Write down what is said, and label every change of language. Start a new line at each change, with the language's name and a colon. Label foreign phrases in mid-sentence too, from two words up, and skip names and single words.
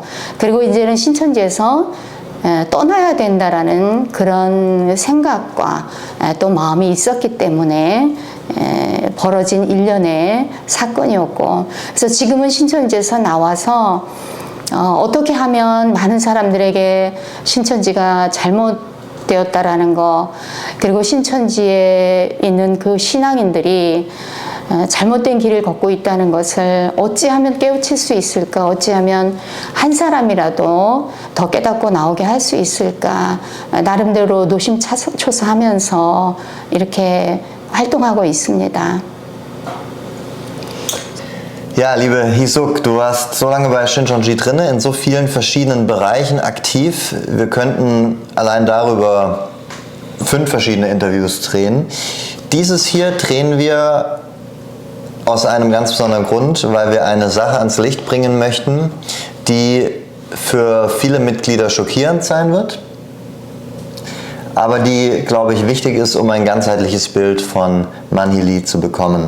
Korean: 그리고 이제는 신천지에서 떠나야 된다라는 그런 생각과 또 마음이 있었기 때문에 벌어진 일련의 사건이었고, 그래서 지금은 신천지에서 나와서 어떻게 하면 많은 사람들에게 신천지가 잘못되었다라는 거, 그리고 신천지에 있는 그 신앙인들이 잘못된 길을 걷고 있다는 것을 어찌하면 깨우칠 수 있을까? 어찌하면 한 사람이라도 더 깨닫고 나오게 할 수 있을까? 나름대로 노심초사하면서 이렇게 활동하고 있습니다.
German: Ja, liebe Hisuk, du warst so lange bei Shincheonji drinne, in so vielen verschiedenen Bereichen aktiv. Wir könnten allein darüber 5 verschiedene Interviews drehen. Dieses hier drehen wir aus einem ganz besonderen Grund, weil wir eine Sache ans Licht bringen möchten, die für viele Mitglieder schockierend sein wird, aber die, glaube ich, wichtig ist, um ein ganzheitliches Bild von Manhee zu bekommen.